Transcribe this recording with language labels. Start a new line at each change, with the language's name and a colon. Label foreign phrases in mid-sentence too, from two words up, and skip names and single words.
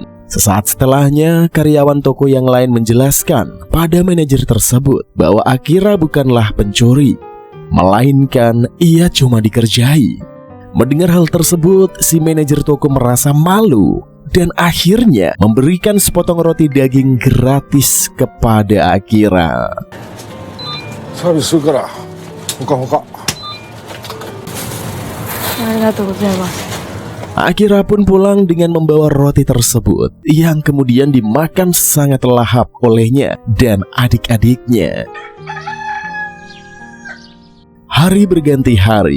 Indonesian: Sesaat setelahnya, karyawan toko yang lain menjelaskan pada manajer tersebut bahwa Akira bukanlah pencuri, melainkan ia cuma dikerjai. Mendengar hal tersebut, si manajer toko merasa malu dan akhirnya memberikan sepotong roti daging gratis kepada Akira.
Japanese: Service からほかほか。
Indonesian: Akira pun pulang dengan membawa roti tersebut yang kemudian dimakan sangat lahap olehnya dan adik-adiknya. Hari berganti hari.